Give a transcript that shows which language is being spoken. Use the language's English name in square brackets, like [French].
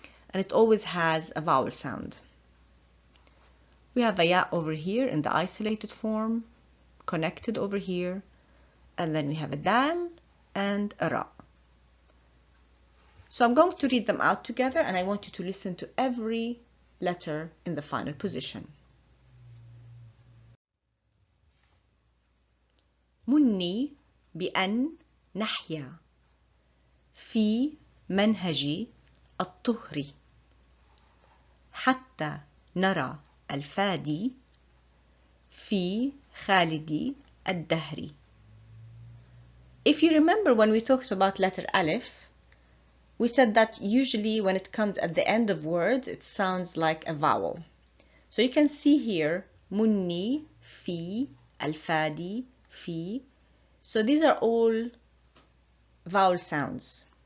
[English] And it always has a vowel sound. We have a Ya over here in the isolated form, connected over here, and then we have a Dal and a Ra. So I'm going to read them out together, and I want you to listen to every letter in the final position. [Arabic] مني بأن نحيا في منهج الطهر حتى نرى الفادي في خالدي الدهر. [English] If you remember when we talked about letter Alif, we said that usually when it comes at the end of words, it sounds like a vowel. So you can see here, munni, fi, al-fadi, fi. So these are all vowel sounds.